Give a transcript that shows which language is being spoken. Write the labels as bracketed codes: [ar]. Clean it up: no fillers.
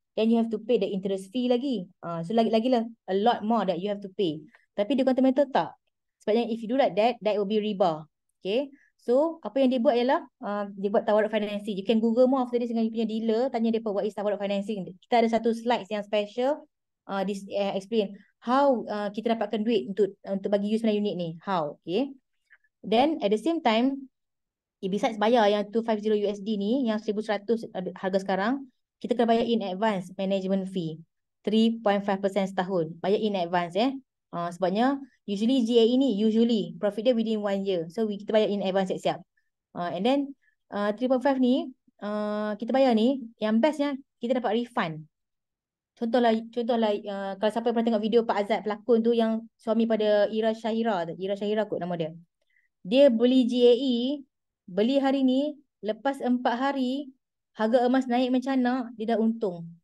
[en] Then you have to pay the interest fee lagi. So [ms] lagi lah [en] a lot more that you have to pay. [ms] Tapi di Continental tak. Sebabnya [en] if you do like that, that will be riba. Okay. [ms] So, apa yang dia buat ialah dia buat tawarut financing. [en] You can Google more after this [ms] dengan you punya dealer. Tanya dia [en] what is [ms] tawarut financing. Kita ada satu slides yang special. Explain how kita dapatkan duit untuk bagi you 9 unit ni. How. Okay. Then, at the same time, besides bayar yang 250 USD ni, yang 1,100 harga sekarang, kita kena bayar [en] in advance management fee. [ms] 3.5% setahun. Bayar in advance sebabnya usually GAE ni profit dia within 1 year. So kita bayar in advance siap-siap. And then 3.5 ni kita bayar ni yang bestnya kita dapat refund. Contohlah kalau siapa pernah tengok video Pak Azad pelakon tu yang suami pada Ira Syahira kot nama dia. Dia beli GAE, beli hari ni, lepas 4 hari harga emas naik mencana, dia dah untung.